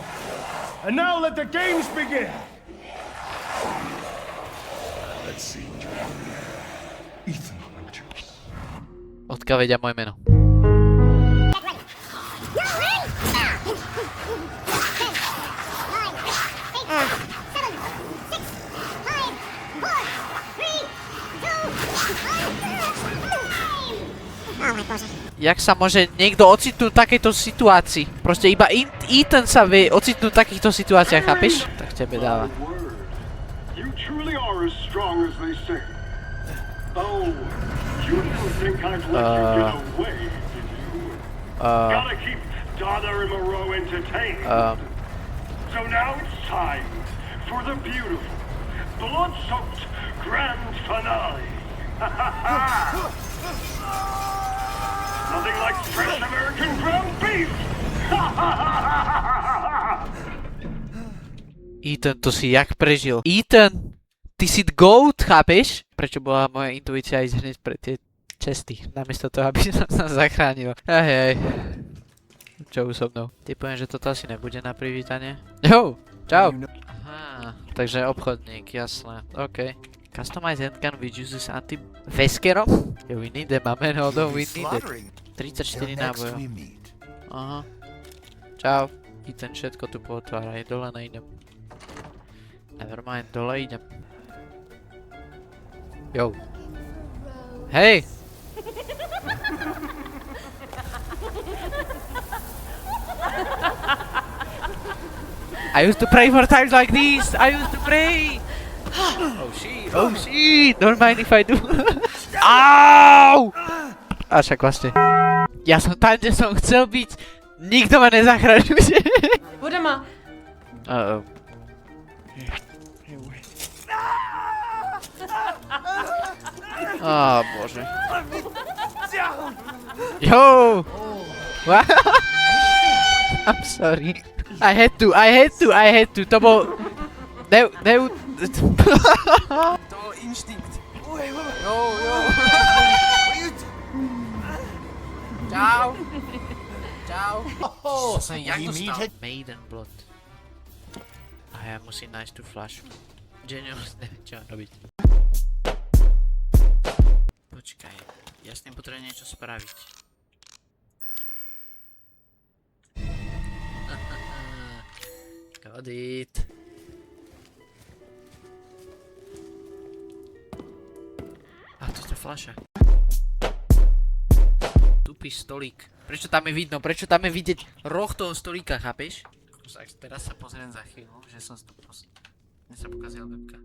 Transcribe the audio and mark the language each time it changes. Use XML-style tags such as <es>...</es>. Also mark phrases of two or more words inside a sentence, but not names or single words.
<en>And now let the games begin. Let's see. Ethan Winters.</en> <sk>Odkiaľ vedia moje meno? Jak sa môže niekto ocitnúť v takejto situácii? Proste iba Ethan sa vie ocitnúť v takýchto situáciách, chápeš? Tak tebe dáva.</sk> <en>You truly are as strong as they say. Oh, you didn't think I'd let you get away, did you? Gotta keep Donna and Moreau entertained. So now it's time for the beautiful, blood-soaked grand finale. Nothing like fresh American ground beef!</en> <sk>Ethan, to si jak prežil? Ethan, ty si GOAT, chápeš? Prečo bola moja intuícia ísť hneď pre tie česty, namiesto toho, aby som sa zachránil. Hej. Čo už so mnou? Typujem, že toto asi nebude na privítanie. Jo, čau. Aha, takže obchodník, jasné, OK.</sk> <en>Customize handgun which uses anti-veskerom? Yeah, we need them, amen, hold on, we need it.</en> <sk>34 nábojov. Aha. Čau. I ten všetko tu potváraj, dole nejdem. Nevermind, dole idem. Jo. Hej!</sk> <en>I used to pray for times like these! I used to pray! Oh shit, don't mind if I do. Au!</en> <sk>A však vlastne. Ja som tam, kde som chcel byť. Nikto ma nezachraňuje. Budeme. Uh-oh. Á, bože.</sk> <en>Yo! Wow. I'm sorry. I had to.</en> <sk>To bol... To bol inštinkt. Jo. Čau. Oh, Jak to stal? Maiden Blood. A ja musím nájsť tú fľašu. Genius, neviem čo robiť. Počkaj, ja s tým potrebujem niečo spraviť.</sk> <en>Got it.</en> <sk>A to je tá fľaša. Tupý stolík. Prečo tam je vidno? Prečo tam je vidieť roh toho stolíka, chápeš? Teraz sa pozriem za chvíľu, že som to Mne sa pokazila webka.</sk>